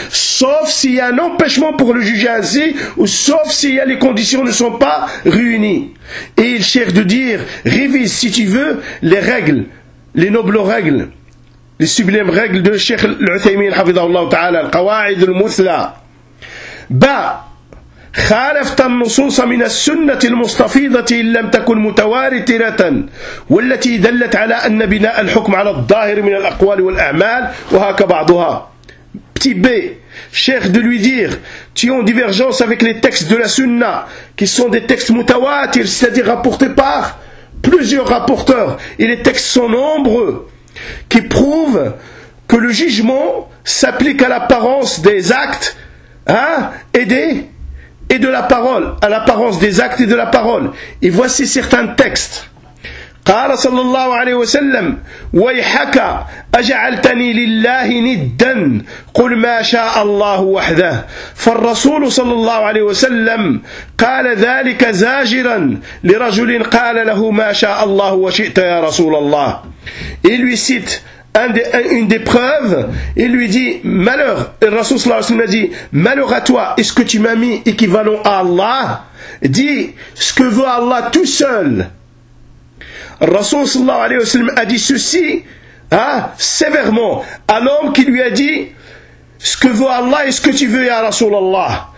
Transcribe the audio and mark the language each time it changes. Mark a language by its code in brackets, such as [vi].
[fr] Sauf s'il y a un empêchement pour le juger ainsi, ou sauf s'il y a les conditions ne sont pas réunies. Et il cherche de dire, révise si tu veux les règles, les nobles règles, les sublimes règles de Cheikh Al-Uthaymin, Hafidhahullah Ta'ala, Al-Qawa'id Al-Muthla. Bah, [ar] خالفت النصوص من السنة المستفيضة إن لم تكن متوارثة والتي دلت على أن بناء الحكم على الظاهر من الأقوال والأعمال وهك بعضها. [fr] Petit B, cher de lui dire, tu es en divergence avec les textes de la Sunna, qui sont des textes mutawatir, c'est-à-dire rapportés par plusieurs rapporteurs, et les textes sont nombreux, qui prouvent que le jugement s'applique à l'apparence des actes, hein, et de la parole, à l'apparence des actes et de la parole. Et voici certains textes. [ar] قال صلى الله عليه وسلم ويحك أجعلتني لله ندا قل ما شاء الله وحده فالرسول صلى الله عليه وسلم قال ذلك زاجرا لرجل قال له ما شاء الله وشئت يا رسول الله. [fr] Il lui cite une des preuves, il lui dit malheur, le Rasoul صلى الله عليه وسلم a dit malheur à toi, est-ce que tu m'as mis équivalent à Allah, dis ce que veut Allah tout seul. Rasoul sallallahu alayhi wa sallam a dit ceci, hein, sévèrement, à l'homme qui lui a dit ce que veut Allah et ce que tu veux, ya Rasulallah.